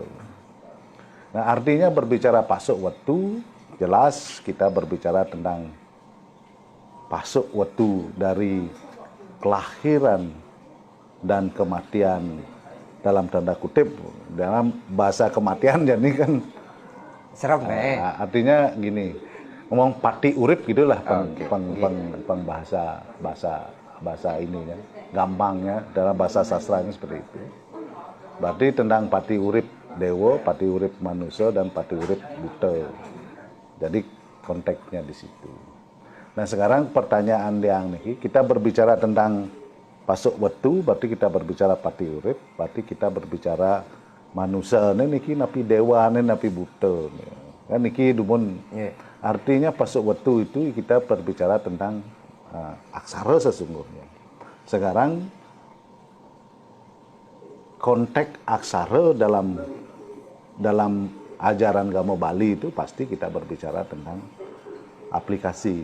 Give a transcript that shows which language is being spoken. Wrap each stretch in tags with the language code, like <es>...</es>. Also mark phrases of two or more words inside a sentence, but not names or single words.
<id>Nah, artinya berbicara Pasek Wetu, jelas kita berbicara tentang Pasek Wetu dari kelahiran dan kematian, dalam tanda kutip, dalam bahasa kematian jadi kan Serem artinya gini, ngomong pati urip gitulah bahasa ininya, gampangnya dalam bahasa sastranya seperti itu. Berarti tentang pati urip dewa, pati urip manusia, dan pati urip buta. Jadi konteksnya di situ. Nah, sekarang pertanyaan yang nih, kita berbicara tentang Pasek Wetu, berarti kita berbicara pati urip, berarti kita berbicara</id> <ban>manusia niki napi dewa napi buta. Kan niki dumun.</ban> <id>Artinya Pasek Wetu itu kita berbicara tentang aksara sesungguhnya. Sekarang konteks aksara dalam ajaran Gamo Bali itu pasti kita berbicara tentang aplikasi.</id>